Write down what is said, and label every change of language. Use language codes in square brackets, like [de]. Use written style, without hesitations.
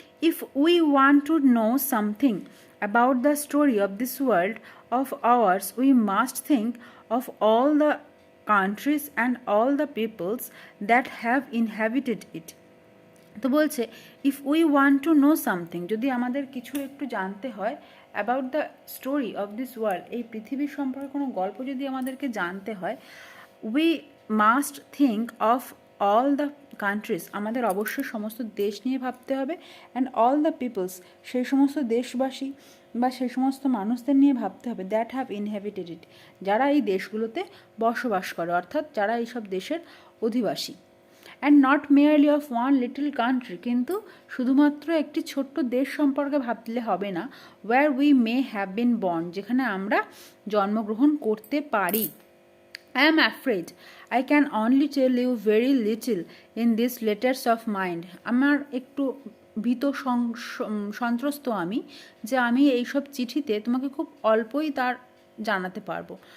[en] If we want to know something about the story of this world of ours, we must think of all the countries and all the peoples that have inhabited it. [bn] তো বলছে [en] if we want to know something, [bn] যদি আমাদের কিছু একটু জানতে হয়, [en] about the story of this world, [bn] এই পৃথিবীর সম্পর্কে কোনো গল্প যদি আমাদেরকে জানতে হয়, [en] we must think of all the countries, [bn] আমাদের অবশ্যই সমস্ত দেশ নিয়ে ভাবতে হবে, [en] and all the peoples, [bn] সেই সমস্ত দেশবাসী বা সেই সমস্ত মানুষদের নিয়ে ভাবতে হবে, [en] that have inhabited it, [bn] যারা এই দেশগুলোতে বসবাস করে, অর্থাৎ যারা এইসব দেশের অধিবাসী। [en] and not merely of one little country, [bn] কিন্তু শুধুমাত্র একটি ছোট্ট দেশ সম্পর্কে ভাবলে হবে না, [en] where we may have been born, [bn] যেখানে আমরা জন্মগ্রহণ করতে পারি। [en] I am afraid I can only tell you very little in these letters of mine. [bn] আমার একটু ভীত সন্ত্রস্ত আমি, যে আমি এইসব চিঠিতে তোমাকে খুব অল্পই তার জানাতে পারবো।